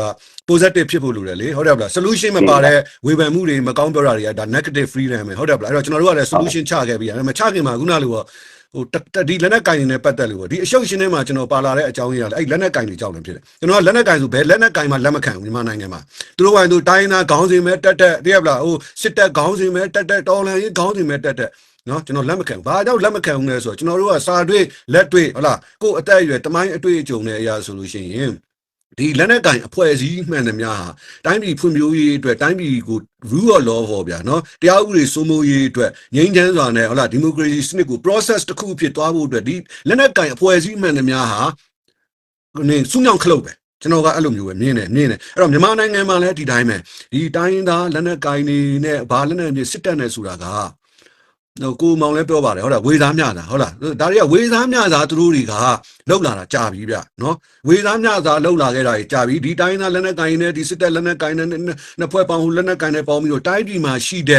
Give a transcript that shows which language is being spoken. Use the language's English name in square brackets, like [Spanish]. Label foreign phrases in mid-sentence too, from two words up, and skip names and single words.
[Burmese] positive ဖြစ်ဖို့လိုတယ်လေဟုတ်တယ်ဗလား solution မပါတဲ့ဝေဖန်မှုတွေမကောင်းပြောတာတွေကဒါ [English] negative freedom [Burmese] ပဲဟုတ်တယ်ဗလားအဲ့တော့ကျွန်တော်တို့ကလည်း solution ချခဲ့ပြီးရတယ်မချခင်မှာခုနလိုဟိုဒီလက်နက်ကင်တွေနဲ့ပတ်သက်လို့ဒီအရှုပ်ရှင်ထဲမှာကျွန်တော်ပါလာတဲ့အကြောင်းရင်းကလည်းအဲ့လက်နက်ကင်တွေကြောင့်လည်းဖြစ်တယ်ကျွန်တော်ကလက်နက်ကင်ဆိုဘယ်လက်နက်ကင်မှလက်မခံဘူးမြန်မာနိုင်ငံမှာသူတို့ကသူတိုင်းသားခေါင်းစဉ်ပဲတက်တည်းရပါလားဟိုစစ်တပ်ခေါင်းစဉ်ပဲတက်တော်လန်ရေးခေါင်းစဉ်ပဲတက်နော်ကျွန်တော်လက်မ ခံဘာကြောင့်လက်မခံဘူးလဲဆိုတော့ကျွန်တော်တို့ကစာတွေ့လက်တွေ့ဟုတ်လားကိုယ်အသက်အရွယ်တမိုင်းအတွေ့အကြုံနဲ့အရာဆိုလို့ရှိရင်ဒီလက်နက်ကင်အဖွဲ့အစည်းမှန်သမျှဟာတိုင်းပြည်ဖွံ့ဖြိုးရေးအတွက်တိုင်းပြည်ကို [English] rule of law [Burmese] ဟောဗျာနော်တရားဥပဒေစိုးမိုးရေးအတွက်ငြိမ်းချမ်းစွာနဲ့ဟုတ်လား democracy စနစ်ကို process တစ်ခုဖြစ်သွားဖို့အတွက်ဒီလက်နက်ကင်အဖွဲ့အစည်းမှန်သမျှဟာနင်းစုညောင်ခလုတ်ပဲကျွန်တော်ကအဲ့လိုမျိုးပဲမြင်တယ်အဲ့တော့မြန်မာနိုင်ငံမှာလည်းဒီတိုင်း ပဲဒီတိုင်းသားလက်နက်ကင်တွေနဲ့ဘာလက်နက်တွေစစ်တပ်နဲ့ဆိုတာကကိုမောင်လည်းပြောပါတယ်ဟုတ်လားဝေသားမျှတာဟုတ်လားဒါတွေကဝေသားမျှတာသူတို့တွေကလောက်လာတာကြာပြီဗျနော်ဝေသားမျှတာလောက်လာခဲ့တာကြာပြီဒီတိုင်းသားလက်နက်ကိုင်နဲ့ဒီစစ်တပ်လက်နက်ကိုင်နဲ့နှစ်ဖွဲ့ပေါင်းဟိုလက်နက်ကိုင်နဲ့ပေါင်းပြီးတော့တိုင်းပြည်မှာရှိတဲ့